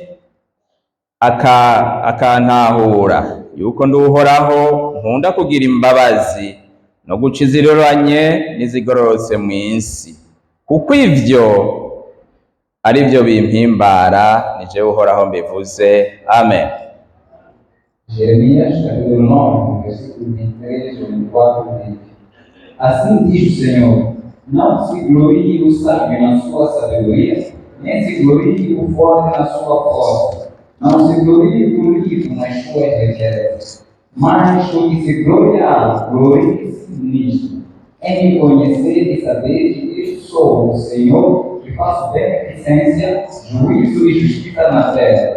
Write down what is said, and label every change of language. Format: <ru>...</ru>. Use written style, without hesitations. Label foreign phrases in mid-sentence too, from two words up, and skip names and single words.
<rn>akantahura yuko ndi Uhoraho nkunda kugira imbabazi no guca iziroranye n'izigororotse mw'isi, kuko ivyo ari byo bimpimbara, ni jewe Uhoraho mbivuze. Amen.</rn> <pt>Jeremias capítulo 9, versículo 23 e 24 diz: Assim diz o Senhor, não se glorie o sábio na sua sabedoria, nem se glorie o forte na sua força, não se glorie o rico nas suas riquezas, mas o que se gloriar, glorie-se nisto, em me conhecer e saber que eu sou o Senhor, que faço beneficência, juízo e justiça na terra.</pt>